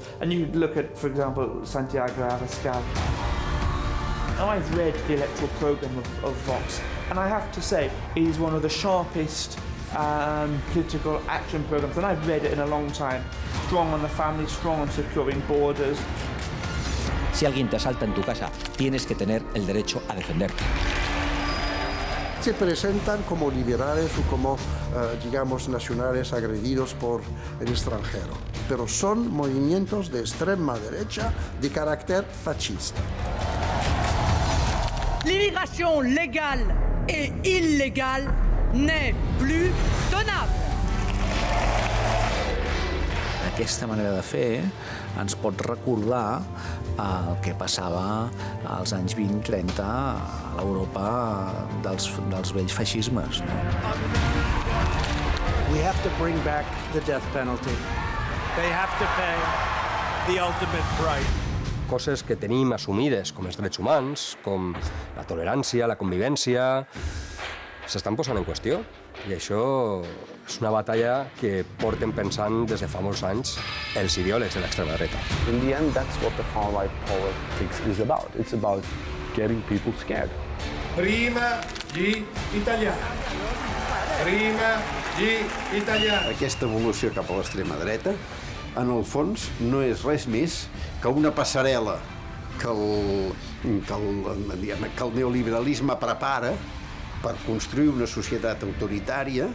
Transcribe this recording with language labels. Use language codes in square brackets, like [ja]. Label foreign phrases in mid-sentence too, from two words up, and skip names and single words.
[en] And you look at, for example, Santiago Abascal. Now, I've read the electoral programme of Vox, and I have to say, it is one of the sharpest political action programmes, and I've read it in a long time. Strong on the family, strong on securing borders. [es] Si alguien te asalta en tu casa, tienes que tener el derecho a defenderte. Se presentan como liberales o como, digamos, nacionales agredidos por el extranjero, pero son movimientos de extrema derecha de carácter fascista. [fr] L'immigration légale et illégale n'est plus tenable. [ca] Aquesta manera de fer ens pot recordar el que passava als anys 20-30 a l'Europa dels vells feixismes. No? [en] We have to bring back the death penalty. They have to pay the ultimate price. [ca] Coses que tenim assumides com els drets humans, com la tolerància, la convivència, s'estan posant en qüestió. I això és una batalla que porten pensant des de fa molts anys els ideòlegs de l'extrema dreta. [en] In the end, that's what the far-right politics is about. It's about getting people scared. [it] Prima gli italiani. Prima gli italiani. [ca] Aquesta evolució cap a l'extrema dreta, en el fons, no és res més que una passarel·la que el neoliberalisme prepara per [it] construire una società autoritària.